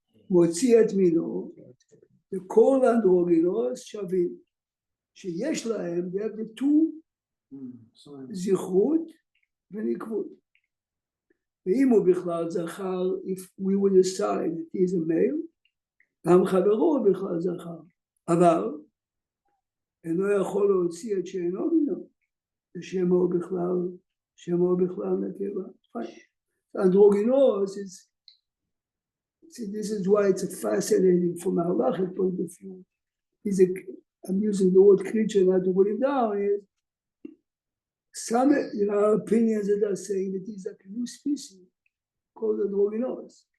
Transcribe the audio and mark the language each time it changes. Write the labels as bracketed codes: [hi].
[he] מוציא את מינו, וכל אנדרוגינוס שווים. שיש להם, [en] they have the two [he] זכרות ונקבות. ואם הוא בכלל זכר, [en] if we would decide that he is a male, [he] גם חברו בכלל זכר. אבל אינו יכול להוציא את שאינו מינו, ושמו בכלל נקבה. [en] אנדרוגינוס is, see, this is why it's a fascinating from a halachic point of view. I'm using the word creature not to put him down. Some opinions that are saying that he's like a new species called androgynos.